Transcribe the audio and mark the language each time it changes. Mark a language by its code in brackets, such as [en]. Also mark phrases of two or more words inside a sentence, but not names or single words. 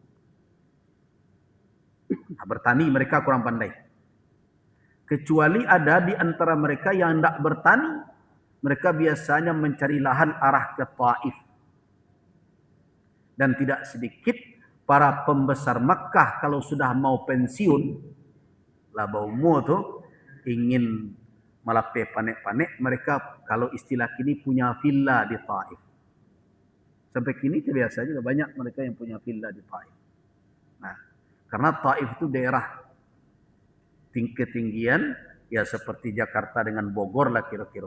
[id] Nah, bertani mereka kurang pandai. Kecuali ada di antara mereka yang tidak bertani. Mereka biasanya mencari lahan arah ke Taif. Dan tidak sedikit para pembesar Makkah kalau sudah mau pensiun, [min] lah baumu tu ingin malape panek-panek, [id] mereka kalau istilah kini punya villa di Taif. Sampai kini biasa juga banyak mereka yang punya villa di Taif. Nah, karena Taif itu daerah ketinggian ya seperti Jakarta dengan Bogor lah kira-kira.